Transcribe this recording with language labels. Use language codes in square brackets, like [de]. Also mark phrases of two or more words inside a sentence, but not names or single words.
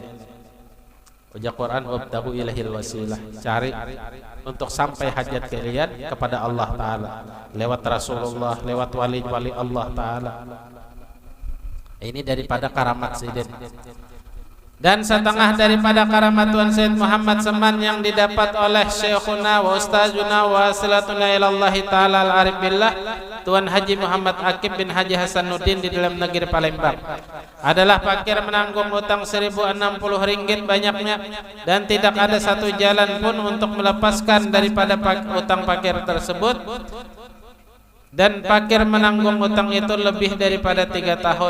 [bjn] Ujar Quran, [ar] وابتغوا إليه الوسيلة, [bjn] cari untuk sampai hajat kalian kepada Allah Ta'ala lewat Rasulullah, lewat wali-wali Allah Ta'ala. Ini daripada karamat sidin. Dan setengah daripada karamat Tuan Said Muhammad Saman yang didapat oleh [ar] شيخنا وأستاذنا وصلتنا إلى الله تعالى العارف بالله [bjn] Tuan Haji Muhammad Akib bin Haji Hasanuddin di dalam negeri Palembang adalah fakir menanggung utang 1060 ringgit banyaknya, dan tidak ada satu jalan pun untuk melepaskan daripada utang fakir tersebut, dan fakir menanggung utang itu lebih daripada 3 tahun.